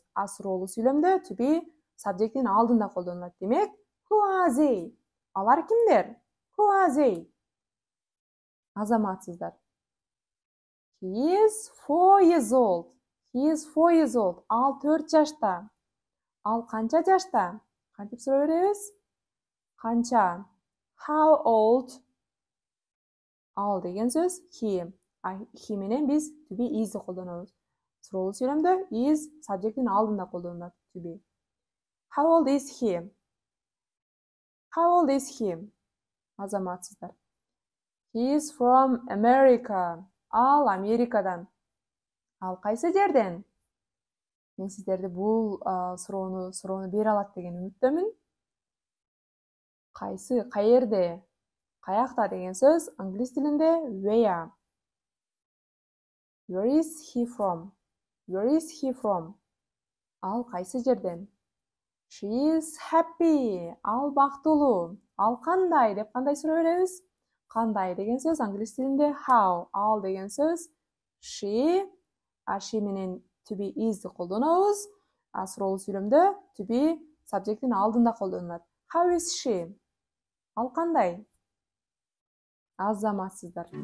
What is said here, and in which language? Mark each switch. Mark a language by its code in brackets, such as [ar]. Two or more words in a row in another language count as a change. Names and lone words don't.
[ky] Суроолуу сүйлөмдө [en] to be subjectin [ky] алдында колдонулат. Демек, [en] who are they? [ky] Алар кимдер? [en] Who are they? Азаматсыздар. He is 4 years old. He is 4 years old. [ky] Ал 4 жашта. Ал канча жашта? Кантип суроо беребиз? Канча? [en] How old? [ky] Ал деген сөз he. He менен биз [en] to be is'ди [ky] колдонобуз. Суроолуу сүйлөмдө [en] is subjectin [ky] алдында колдонулат [en] to be. How old is he? How old is he? Азаматсыздар. He is from America. [ky] Ал Америкадан. Ал кайсы жерден? Мен сиздерди бул суроону бере алат деген үмүттөмүн. Кайсы, каерде, каякта деген сөз англис тилинде where. [en] Where is he from? Where is he from? [ky] Ал кайсы жерден? [en] She is happy. [ky] Ал бактылуу. Ал кандай деп кандай суроо беребиз? Кандай деген сөз англис тилинде how. Ал деген сөз she. She менен [en] to be is'ди [ky] колдонобуз. Суроолуу сүйлөмдө [en] to be subjectin [ky] алдында колдонулат. [en] How is she? [ky] Ал кандай? Азаматсыздар.